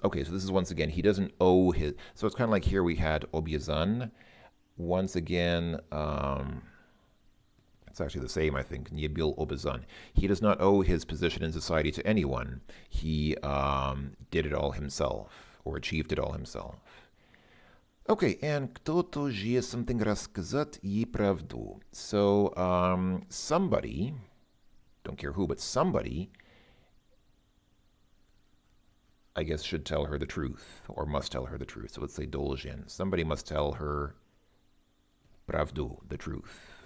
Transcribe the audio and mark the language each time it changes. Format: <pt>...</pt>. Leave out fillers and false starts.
<en>Okay, so this is once again, he doesn't owe his. So it's kind of like here we had обязан. Once again, It's actually the same, I think.</en> <ru>Nie byl obязан.</ru> <en>He does not owe his position in society to anyone. He did it all himself, or achieved it all himself. Okay, and</en> <ru>кто-то же something рассказать ей правду.</ru> <en>So, somebody, don't care who, but somebody, I guess, should tell her the truth, or must tell her the truth. So let's say должен. Somebody must tell her правду, the truth.</en>